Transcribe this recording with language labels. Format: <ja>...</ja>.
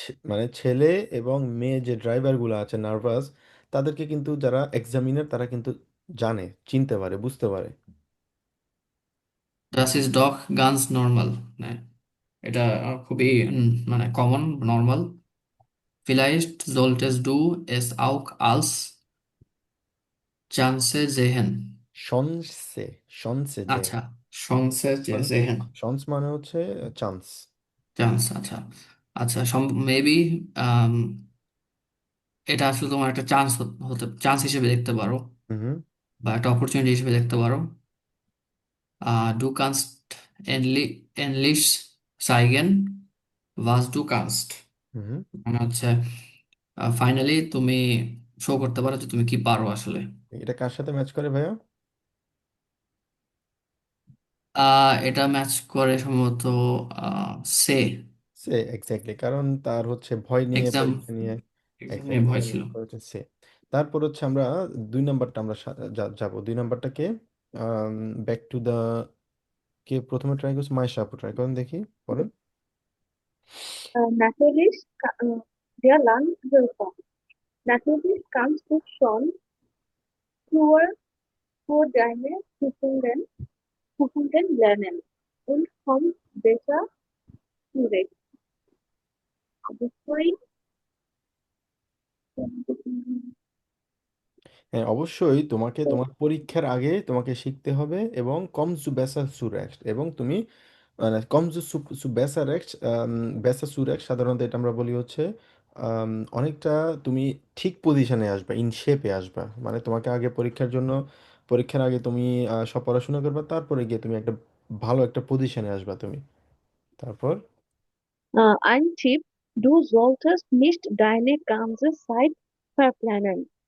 <bn>মানে ছেলে এবং মেয়ে যে ড্রাইভার গুলো আছে নার্ভাস, তাদেরকে কিন্তু যারা এক্সামিনার তারা কিন্তু জানে, চিনতে পারে, বুঝতে পারে।</bn> <de>Das ist doch ganz normal.</de> <bn>মানে এটা খুবই মানে common, normal.</bn> <de>Vielleicht solltest du es auch als Chance sehen.</de> <bn>শনসে, শনসে যে, আচ্ছা, Chance মানে</bn> <de>sehen.</de> <bn>শনস মানে হচ্ছে চান্স। চান্স, আচ্ছা। আচ্ছা, মেবি এটা আসলে তোমার একটা চান্স হতে চান্স হিসেবে দেখতে পারো, হুম। বা একটা অপরচুনিটি হিসেবে দেখতে পারো।</bn> <de>Du kannst endlich zeigen, was du kannst.</de> <bn>হুম। মানে হচ্ছে ফাইনালি তুমি শো করতে পারো যে তুমি কি পারো আসলে। এটা কার সাথে ম্যাচ করে ভাইয়া? এটা ম্যাচ করে সম্ভবত সে সে, এক্স্যাক্টলি, কারণ তার হচ্ছে ভয় নিয়ে, এক্সাম পরীক্ষা নিয়ে। এক্সাম নিয়ে এক্স্যাক্টলি, ভয় এটা ছিল। ম্যাচ করেছে সে। তারপর হচ্ছে আমরা দুই নাম্বারটা আমরা যাবো, দুই নাম্বারটাকে ব্যাক টু দা, কে প্রথমে ট্রাই করছে? মাইশা আপু ট্রাই করেন দেখি, বলেন।</bn> <de>Natürlich, der Landwirtschaft. Natürlich kannst du schon früher für deine Prüfungen lernen und kommst besser zurecht.</de> <bn>অবশ্যই হ্যাঁ, অবশ্যই তোমাকে তোমার পরীক্ষার আগে তোমাকে শিখতে হবে, এবং</bn> <de>কম জু বেসা সুরেক্ট,</de> <bn>এবং তুমি মানে কম জু বেসা রেক্ট, বেসা সুরেক্ট সাধারণত এটা আমরা বলি হচ্ছে অনেকটা তুমি ঠিক পজিশনে আসবা, ইন শেপে আসবা, মানে তোমাকে আগে পরীক্ষার জন্য, পরীক্ষার আগে তুমি সব পড়াশোনা করবা, তারপরে গিয়ে তুমি একটা ভালো একটা পজিশনে আসবা তুমি। তারপর</bn> <de>ein Tipp, du solltest nicht deine ganze Zeit verplanen.</de>